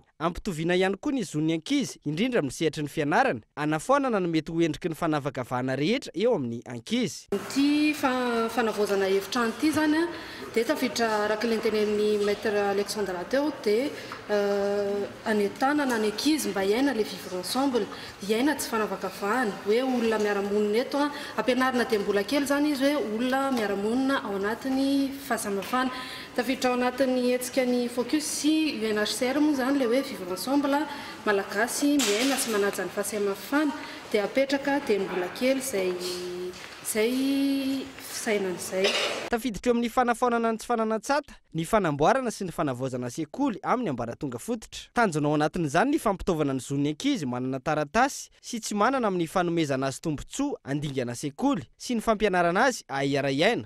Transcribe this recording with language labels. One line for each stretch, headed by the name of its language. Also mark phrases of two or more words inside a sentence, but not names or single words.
Malagasy: Ampitoviana ihany koa ny zon'ny ankizy indrindra amin'ny sehatry ny fianarana anafoanana no mety ho endriky ny fanavakavahana rehetra eo amin'ny ankizy. Ity fanavozana efitrano ity zany dia tafiditra araka ilay tenen'ny maître Alexandra teo dia anentanana ny ankizy mba hiaina le
French: vivre ensemble,
Malagasy: hiaina tsy fanavakavahana, hoe olona miara-monina eto ampianarina dia mbola kely zany izy hoe olona miara-monina ao anatin'ny fahasamihafana. Tafiditra ao anatin'ny hetsika ny focus sy UNHCR moa zany le hoe
French: vivre ensemble
Malagasy: malagasy miaina sy manaja ny fahasamihafana dia apetraka dia mbola kely zay fisainan'izay. Tafiditra eo amin'ny fanafaonana ny tsy fananatsata, ny fanamboarana sy ny fanavaozana sekoly amin'ny ambaratonga fototra. Tanjona ao anatin'izany ny fampitaovana ny zon'ny ankizy manana taratasy sy tsy manana amin'ny fanomezana azy tombontsoa andingana sekoly sy ny fampianarana azy ahara-iaina.